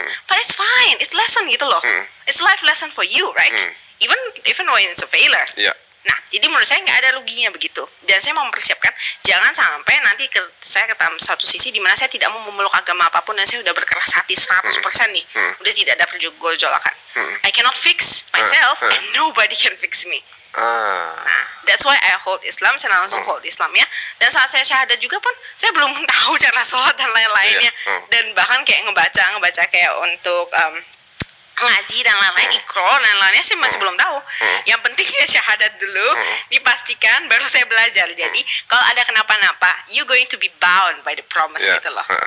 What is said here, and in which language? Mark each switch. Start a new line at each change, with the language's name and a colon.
English: But it's fine, it's lesson
Indonesian: gitu loh.
English: It's life lesson for you, right? Even when it's a failure.
Indonesian: Nah, jadi menurut saya nggak ada ruginya begitu. Dan saya mau mempersiapkan, jangan sampai nanti saya ke satu sisi di mana saya tidak mau memeluk agama apapun, dan saya udah berkeras hati 100% nih. Udah tidak ada pergolakan.
English: I cannot fix myself, and nobody can fix me. Nah, that's why I hold Islam.
Indonesian: Saya langsung hold Islam ya. Dan saat saya syahadat juga pun, saya belum tahu cara sholat dan lain-lainnya. Dan bahkan kayak ngebaca kayak untuk ngaji dan lain-lain, ikro dan lain-lainnya sih masih belum tahu. Yang penting ya syahadat dulu, dipastikan baru saya belajar. Jadi kalau ada kenapa-napa,
English: you going to be bound by the promise
Indonesian: gitu loh.